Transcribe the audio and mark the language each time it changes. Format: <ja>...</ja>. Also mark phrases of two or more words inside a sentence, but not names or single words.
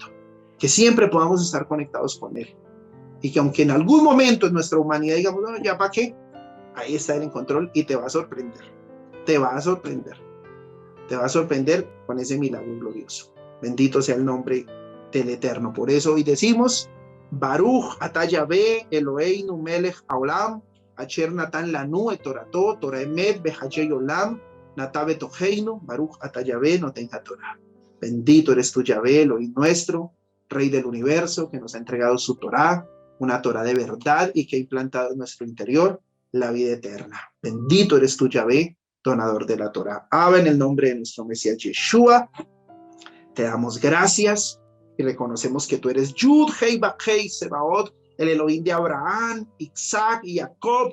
<es>Que siempre podamos estar conectados con Él. Y que aunque en algún momento en nuestra humanidad digamos, no, ya para qué, ahí está Él en control y te va a sorprender. Te va a sorprender. Te va a sorprender con ese milagro glorioso. Bendito sea el nombre del Eterno. Por eso hoy decimos,</es> <he>ברוך אתה יהוה אלוהינו מלך העולם אשר נתן לנו את תורתו תורת אמת וחיי עולם נטע בתוכנו ברוך אתה יהוה נותן התורה.</he> <es>Bendito eres tú, Yahvé, Elohim nuestro, Rey del universo, que nos ha entregado su Torah, una Torah de verdad y que ha implantado en nuestro interior la vida eterna. Bendito eres tú, Yahvé, donador de la Torah. Abba, en el nombre de nuestro Mesías Yeshua, te damos gracias y reconocemos que tú eres Yud, Hei, Bak, Hei, Sebaot, el Elohim de Abraham, Isaac y Jacob.</es>